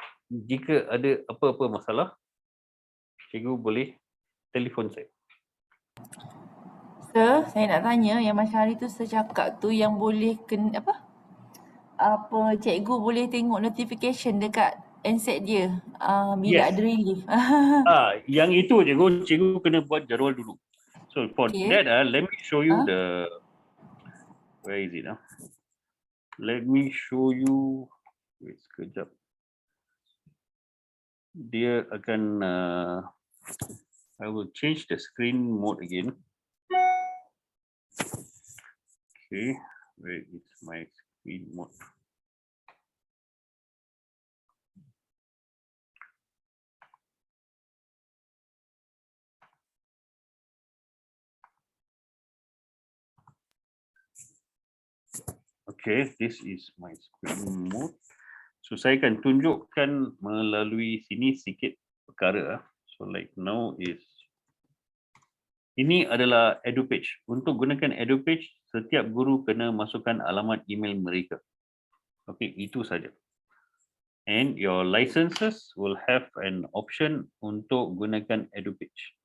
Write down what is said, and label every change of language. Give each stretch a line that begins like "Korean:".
Malay: Jika ada apa-apa masalah, cikgu boleh telefon saya. Sir, saya nak tanya yang macam hari tu saya cakap tu yang boleh cikgu boleh tengok notification dekat handset dia bila ada relief. Yang itu cikgu kena buat jadual dulu.
English: So for that, let me show you where is it now? Let me show you. Wait
Malay: sekejap. Dia akan
English: I will change the screen mode again. Okay, where is my screen mode? Okay, this is my screen mode. So
Malay: saya akan tunjukkan melalui sini sikit perkara.
English: So like now
Malay: ini adalah EduPage. Untuk gunakan EduPage, setiap guru kena masukkan alamat email mereka. Okay, itu saja.
English: And your licenses will have an option
Malay: untuk gunakan EduPage.